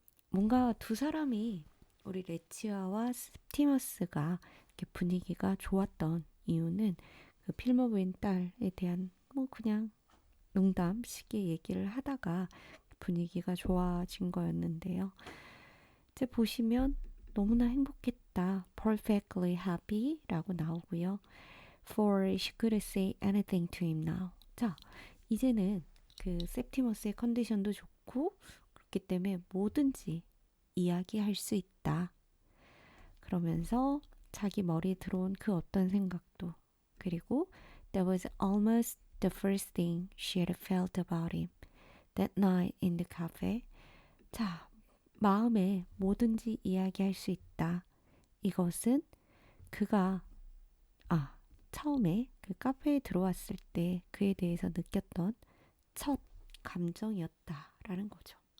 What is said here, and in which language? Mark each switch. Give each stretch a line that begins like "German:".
Korean: 뭔가 두 사람이 우리 레치아와 septimus가 이렇게 분위기가 좋았던 이유는 그 필모 부인 딸에 대한 그냥 농담 식의 얘기를 하다가 분위기가 좋아진 거였는데요. 이제 보시면 너무나 행복했다.
English: perfectly happy
Korean: 라고 나오고요.
English: for she couldn't say anything to him now.
Korean: 자, 이제는 그 septimus의 컨디션도 좋고 그렇기 때문에 뭐든지 이야기할 수 있다. 그러면서 자기 머리에 들어온 그 어떤 생각도, 그리고
English: that was almost the first thing she had felt about him that night in the cafe.
Korean: 자, 마음에 뭐든지 이야기할 수 있다. 이것은 그가 처음에 그 카페에 들어왔을 때 그에 대해서 느꼈던 첫 감정이었다라는 거죠.